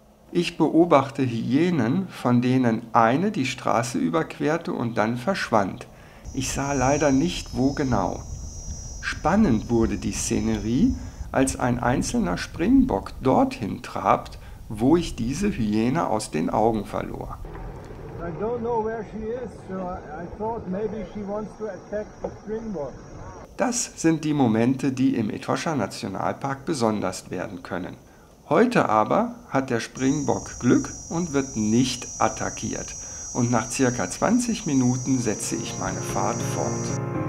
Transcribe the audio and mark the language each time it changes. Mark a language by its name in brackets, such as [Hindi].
[German] Ich beobachte Hyänen, von denen eine die Straße überquerte und dann verschwand. Ich sah leider nicht, wo genau. Spannend wurde die Szenerie, als ein einzelner Springbock dorthin trabt, wo ich diese Hyäne aus den Augen verlor. [English] I don't know where she is, so I thought maybe she wants to attack the springbok. [German] Das sind die Momente, die im Etosha Nationalpark besonders werden können. Heute aber hat der Springbock Glück und wird nicht attackiert. Und nach ca. 20 Minuten setze ich meine Fahrt fort.